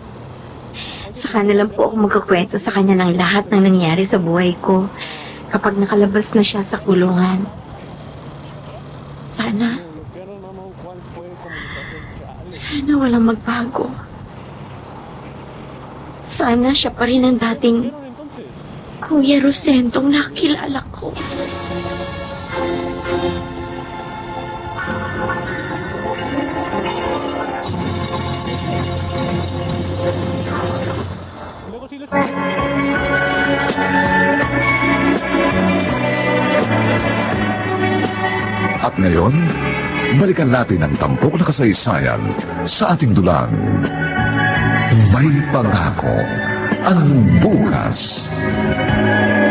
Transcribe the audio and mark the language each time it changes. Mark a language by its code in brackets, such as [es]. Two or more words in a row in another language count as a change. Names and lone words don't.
[tl] Saka na lang po ako magkakwento sa kanya ng lahat ng nangyari sa buhay ko kapag nakalabas na siya sa kulungan. Sana walang magbago. Sana siya pa rin ang dating Kuya Rosendong nakilala ko. [es] Luego sí les... [tl] At ngayon, balikan natin ang tampok na kasaysayan sa ating dulang. May pangako ang bukas.